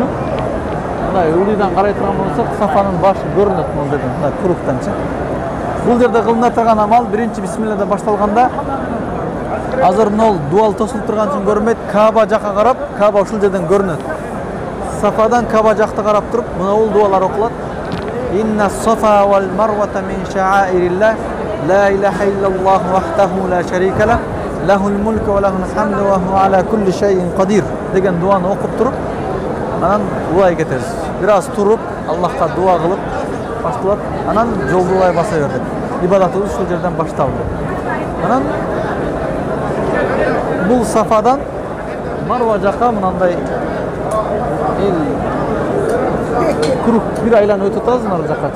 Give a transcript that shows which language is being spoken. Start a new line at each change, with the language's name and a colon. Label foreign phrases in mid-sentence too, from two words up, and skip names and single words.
Kyrgyz: Мындай ылдыйдан карай турган болсок, Сафанын башы көрүнөт мына жерден, мындай куруктанчы. Бул жерде кылына турган амал биринчи бисмиллада башталганда Азыр мына дуал тосулуп турган үчүн көрүнбөйт. Каба жакка карап, Каба ушул жерден көрүнөт. Сафадан Каба жакты карап туруп, мына дуалар окулат.
Arabic: إن الصفا والمروة من شعائر الله لا إله إلا الله وحده لا شريك له له الملك وله الحمد وهو على كل شيء قدير
Kyrgyz: деген дуаны окуп туруп, анан улай кетебиз. Бир аз туруп, Аллахка дуа кылып башталат. Анан жолду улай баса бердик. Ибадатыбыз ушул жерден башталды. Анан бул Сафадан Марва жакка мынандай круг бир айланып өтүп атабыз нар жаккачы.